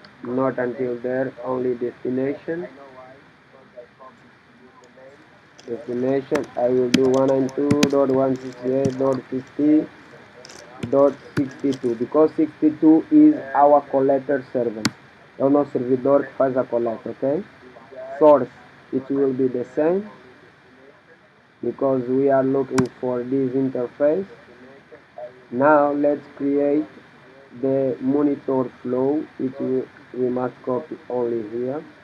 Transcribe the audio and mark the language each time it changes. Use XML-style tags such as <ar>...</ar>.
<en>Not until there, only destination. Destination, I will do 192.168.50.62 because 62 is our collector server.</en> <pt>É o nosso servidor que faz a coleta, ok?</pt> <en>Source, it will be the same because we are looking for this interface. Now let's create the monitor flow, which we must copy only here.</en>